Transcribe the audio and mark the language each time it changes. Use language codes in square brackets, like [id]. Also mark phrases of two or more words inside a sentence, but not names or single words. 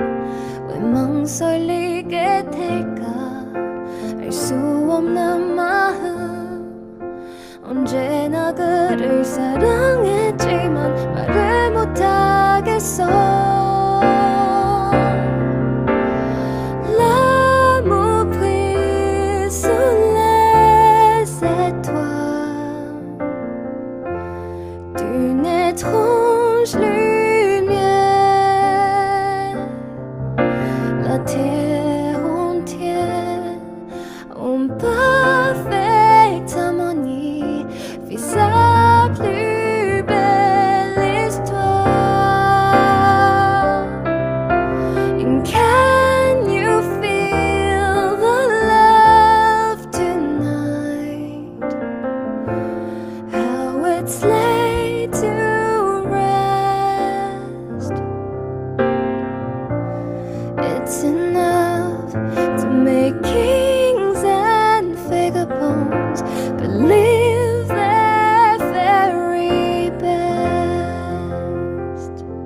[ko] 왜 망설이게 될까, 알 수 없는 마음, 언제나 그를 사랑했지만 말을 못하겠어. [fr] Étrange lumière, la terre entière en parfaite harmonie vit sa plus belle histoire. [en] And can you feel the love tonight? How it's laid to it's enough to make kings and vagabonds believe their very best.